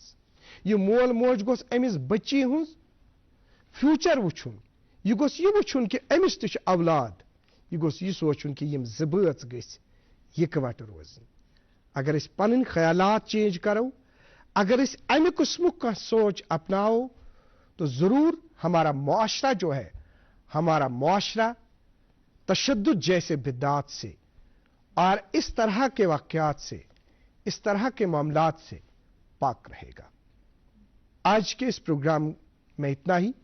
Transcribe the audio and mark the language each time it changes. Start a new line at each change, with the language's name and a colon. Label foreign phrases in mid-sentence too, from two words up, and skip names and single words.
Kashmiri: یہِ مول موج گوٚژھ أمِس بٔچی ہٕنٛز فیوٗچر وٕچھُن, یہِ گوٚژھ یہِ وٕچھُن کہِ أمِس تہِ چھُ اولاد, یہِ گوٚژھ یہِ سونٛچُن کہِ یِم زٕ بٲژ گٔژھۍ یِکوٹہٕ روزٕنۍ. اگر أسۍ پنٕنۍ خیالات چینج کرو, اگر أسۍ امہِ قٕسمُک کانٛہہ سونچ اپناو,
Urdu: تو ضرور ہمارا معاشرہ جو ہے, ہمارا معاشرہ تشدد جیسے بدعات سے اور اس طرح کے واقعات سے, اس طرح کے معاملات سے پاک رہے گا. آج کے اس پروگرام میں اتنا ہی.